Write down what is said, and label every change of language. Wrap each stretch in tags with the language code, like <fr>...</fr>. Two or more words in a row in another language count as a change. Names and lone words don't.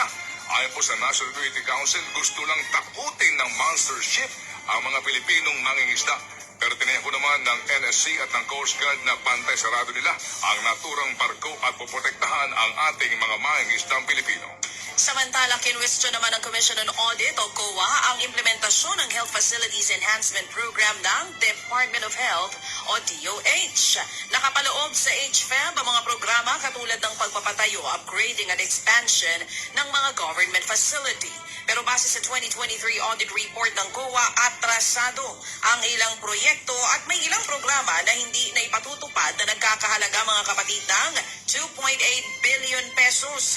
<tl>Ayon po sa National Security Council, gusto lang takutin ng monster ship ang mga Pilipinong mangingisda. Pero tinayan ko naman ng NSC at ng Coast Guard na pantay sarado nila ang naturang barko at poprotektahan ang ating mga mangingisdang Pilipino. Samantalang kinwestiyon naman ng Commission on Audit o COA ang implementasyon ng Health Facilities Enhancement Program ng Department of Health o DOH. Nakapaloob sa HFEB ang mga programa katulad ng pagpapatayo, upgrading at expansion ng mga</tl> <en>government facility.</en> <tl>Pero base sa 2023</tl> <en>audit report</en> <tl>ng COA, atrasado ang ilang proyekto at may ilang programa na hindi na ipatutupad na nagkakahalaga mga kapatid ng 2.8</tl> <en>billion pesos.</en>